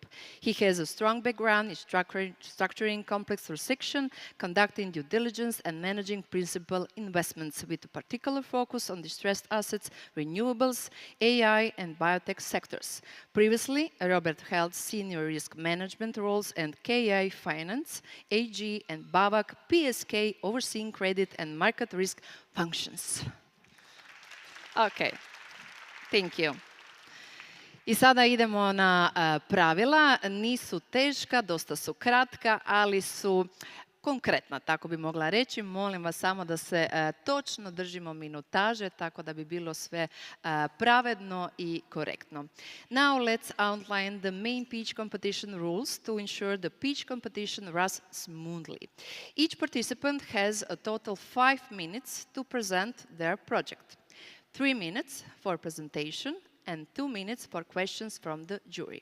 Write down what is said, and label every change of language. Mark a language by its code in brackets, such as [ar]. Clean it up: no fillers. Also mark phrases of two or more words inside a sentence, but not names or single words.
[en] He has a strong background in structuring complex transactions, conducting due diligence, and managing principal investments with a particular focus on distressed assets, renewables, AI, and biotech sectors. Previously, Robert held senior risk management roles in KA Finance, AG, and BAVAC PSK, overseeing credit and market risk functions. Okay, thank you. [hr] I sada idemo na pravila. Nisu teška, dosta su kratka, ali su konkretna, tako bi mogla reći. Molim vas samo da se točno držimo minutaže, tako da bi bilo sve pravedno i korektno. [en] Now let's outline the main pitch competition rules to ensure the pitch competition runs smoothly. Each participant has a total 5 minutes to present their project. 3 minutes for presentation and 2 minutes for questions from the jury.